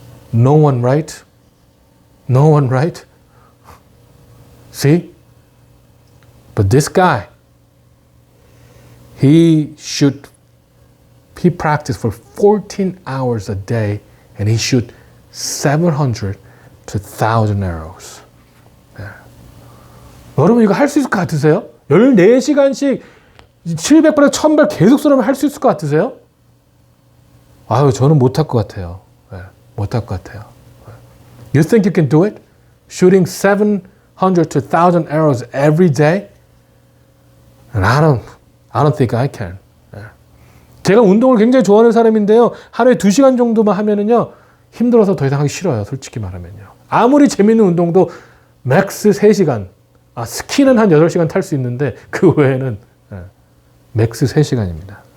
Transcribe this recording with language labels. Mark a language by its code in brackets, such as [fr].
[en] No one, right? No one, right? See? But this guy, he practiced for 14 hours a day and he shoot 700 to 1,000 arrows. [ko] 네. 여러분 이거 할 수 있을 것 같으세요? 14시간씩 700발에서 1000발 계속 쏘려면 할 수 있을 것 같으세요? 아유, 저는 못할 것 같아요. 네, 못할 것 같아요. [en] You think you can do it? Shooting 700 to 1,000 arrows every day? And I don't think I can. [ko] 네. 제가 운동을 굉장히 좋아하는 사람인데요. 하루에 2시간 정도만 하면은요, 힘들어서 더 이상 하기 싫어요. 솔직히 말하면요. 아무리 재밌는 운동도 맥스 3시간, 스키는 한 8시간 탈 수 있는데 그 외에는 맥스 3시간입니다.